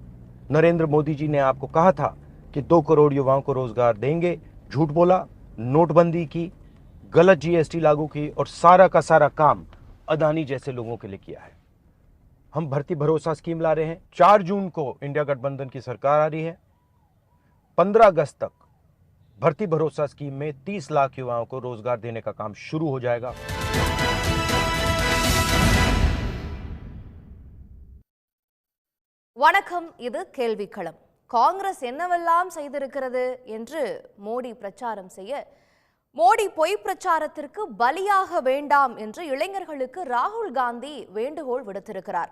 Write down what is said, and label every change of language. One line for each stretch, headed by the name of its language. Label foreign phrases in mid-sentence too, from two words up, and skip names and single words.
Hindi: नरेंद्र मोदी जी ने आपको कहा था कि 2 करोड़ युवाओं को रोजगार देंगे, झूठ बोला, नोटबंदी की, गलत जीएसटी लागू की और सारा का सारा काम अदानी जैसे लोगों के लिए किया है। हम भर्ती भरोसा स्कीम ला रहे हैं। 4 जून को इंडिया गठबंधन की सरकार आ रही है। 15 अगस्त तक भर्ती भरोसा स्कीम में 30 लाख युवाओं को रोजगार देने का काम शुरू हो जाएगा।
Tamil: வணக்கம், இது கேள்விக்களம். காங்கிரஸ் என்னவெல்லாம் செய்திருக்கிறது என்று மோடி பிரச்சாரம் செய்ய, மோடி பொய் பிரச்சாரத்திற்கு பலியாக வேண்டாம் என்று இளைஞர்களுக்கு ராகுல் காந்தி வேண்டுகோள் விடுத்திருக்கிறார்.